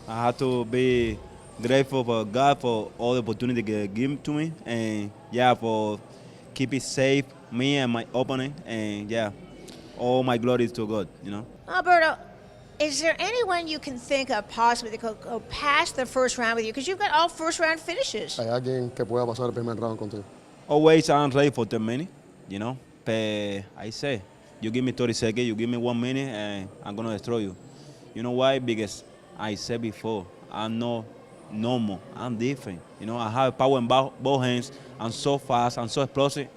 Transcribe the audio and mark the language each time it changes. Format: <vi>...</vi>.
<en>I had to be grateful for God for all the opportunity He gave to me, and yeah, for keep it safe, me and my opponent, and yeah, all my glory is to God, you know. Alberto, is there anyone you can think of possibly that could go past the first round with you? Because you've got all first-round finishes.</en> <es>¿Hay alguien que pueda pasar el primer round contigo?</es> <en>Always I'm ready for 10 minutes, you know. But I say, you give me 30 seconds, you give me 1 minute, and I'm gonna destroy you. You know why? Because I said before, I'm not normal. I'm different. You know, I have power in both hands. I'm so fast. I'm so explosive.</en>